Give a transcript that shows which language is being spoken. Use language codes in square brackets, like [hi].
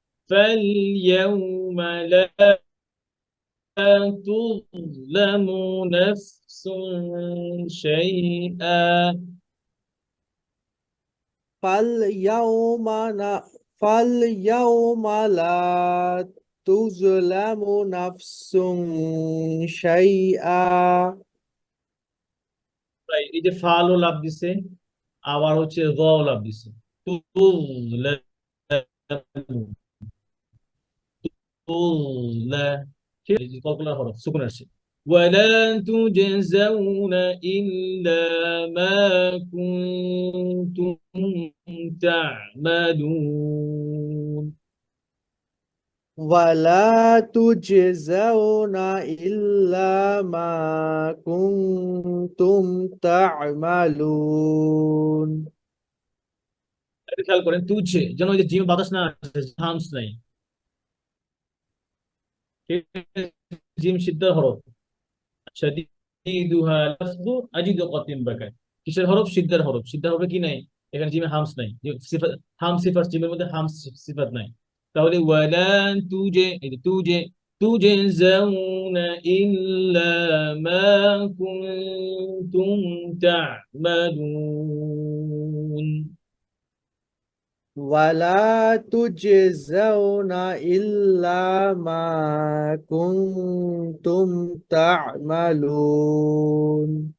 [ar] فاليوم فاليوم لا تظلم نفس شيئا فاليوم فاليوم لا تظلم نفس شيئا [bn] এই যে ফালও লাভ দিছে আবার হচ্ছে র লাভ দিছে তুজলামু তুজলা ঠিক আছে কতগুলো হরফ সুকুন আসছে [ar] ولا تجزون إلا ما كنتم تعملون ولا تجزون إلا ما كنتم تعملون [bn] এটা খেয়াল করেন তুঝে যেন ওই যে জিম বাতাস না আসে হামস নাই ঠিক আছে? জিম সিদ্ধার হরফ [ar] শাদীদুহা লাফযু আজিদু কাতিম বাকা [bn] কিসের হরফ সিদ্ধার হরফ সিদ্ধার হরফে কি নাই এখানে জিমে হামস নাই যে সিফাত হাম সিফাত জিমের মধ্যে হামস সিফাত নাই তাহলে ওয়ালা তুজে এই যে তুজে [ar] তুজজাউনা ইল্লা মা কুনতুম তা'মালুন ولا تجزون إلا ما كنتم تعملون